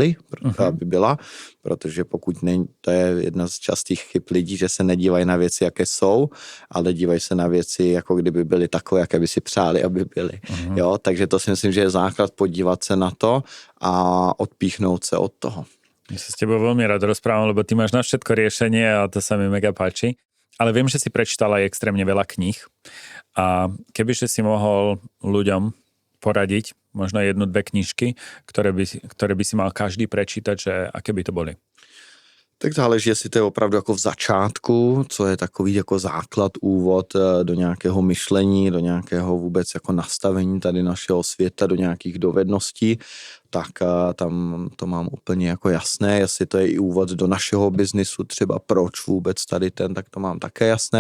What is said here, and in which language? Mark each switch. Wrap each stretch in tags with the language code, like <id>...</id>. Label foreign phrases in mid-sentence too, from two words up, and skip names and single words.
<cs>byla, protože pokud není, to je jedna z častých chyb lidí, že se nedívají na věci, jaké jsou, ale dívají se na věci, jako kdyby byly takové, jaké by si přáli, aby byly. Jo, takže to si myslím, že je základ podívat se na to a odpíchnout se od toho.</cs> <sk>Ja sa s tebou veľmi rád rozprávam, lebo ty máš na všetko riešenie a to sa mi mega páči. Ale viem, že si prečítala aj extrémne veľa kníh a kebyže si mohol ľuďom poradiť možno 1-2 knižky, ktoré by si mal každý prečítať, že aké by to boli?</sk> <cs>Tak záleží, jestli to je opravdu jako v začátku, co je takový jako základ, úvod do nějakého myšlení, do nějakého vůbec jako nastavení tady našeho světa, do nějakých dovedností, tak tam to mám úplně jako jasné, jestli to je i úvod do našeho biznisu, třeba proč vůbec tady tak to mám také jasné.</cs>